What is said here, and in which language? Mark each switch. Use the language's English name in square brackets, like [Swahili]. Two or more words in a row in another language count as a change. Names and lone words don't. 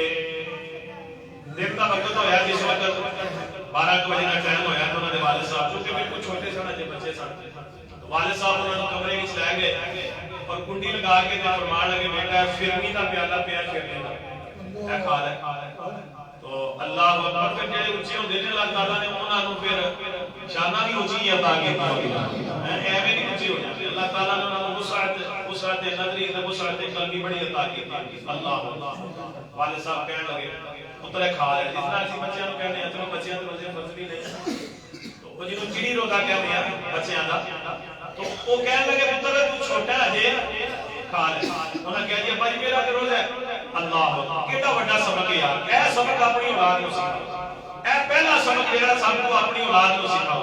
[Punjabi] دن کا وقت ہویا، جس وقت 12 بجے کا ٹائم ہویا تو انہوں نے والد صاحب جو کہ بالکل چھوٹے سن اجے بچے سن، والد صاحب انہوں نے کمرے وچ لے گئے اور کنڈی لگا کے تے فرمان لگے بیٹا فرنی دا پیالہ پیا پھرنے دا اے کھا لے، تو [Arabic] اللہ اکبر [Punjabi] پھر جڑے اونچے ہوندے نے اللہ تعالیٰ نے انہاں نوں پھر شاناں بھی اونچی عطا کیتی ایویں نہیں اونچے ہو جاندے، اللہ تعالیٰ نے انہاں نوں وسعت نظری تے وسعت قلبی بڑی عطا کیتی، اللہ والد صاحب کہن لگے پتر کھا لے، جس طرح اسی بچیاں نوں کہنے ہیں چلو بچیاں دے روزے فرض بھی نہیں، تو وہ جنوں چڑی روزہ کہندے ہیں بچیاں دا، تو وہ کہن لگے پتر تو چھوٹا ہے کھا لے، انہاں کہا جی ابا جی میرا تے روزہ ہے، اللہ کیڑا بڑا سبق ہے یار، اے سبق اپنی اولاد نوں سکھاؤ، اے پہلا سبق جڑا سب کو اپنی اولاد نوں سکھاؤ۔